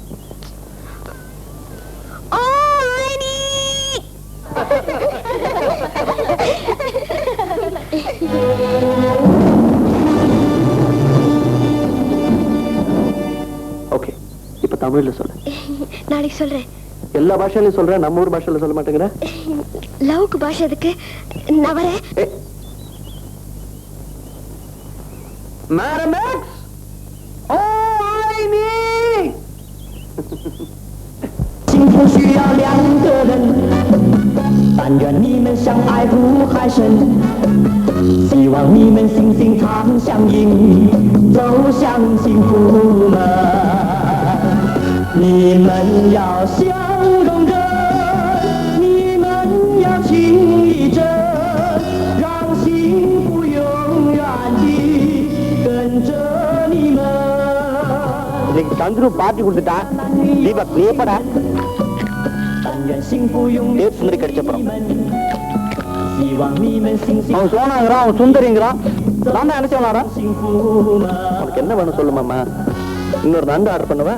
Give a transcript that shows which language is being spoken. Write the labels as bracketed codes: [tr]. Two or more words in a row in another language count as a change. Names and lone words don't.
[ta] ஓகே, இப்ப தமிழ்ல சொல்லு. நாளைக்கு சொல்றேன். எல்லா பாஷையிலும் சொல்றேன், நம்ம ஊர் பாஷையில சொல்ல மாட்டேங்கிற. லவ்க்கு பாஷை எதுக்கு? நான் வரேன். [en] Madam X! Oh, I need! [zh] 幸福需要两个人，但愿你们相爱如海深，希望你们心心常相印，走向幸福门。你们要相拥着，你们要情意真，让幸福永远地跟着你们。 [ta] இன்னைக்கு சந்துரு பார்ட்டி கொடுத்துட்டா. தீபக் நீ எப்படா? டேட் சுந்தரி கிடைச்சப்பறம். அவன் சோனாங்கிறான், அவன் சுந்தரிங்கிறான். நான் தான் நினைச்சேன் வரேன். உனக்கு என்ன வேணும் சொல்லு மாமா. இன்னொரு நண்டு ஆர்டர் பண்ணுவா.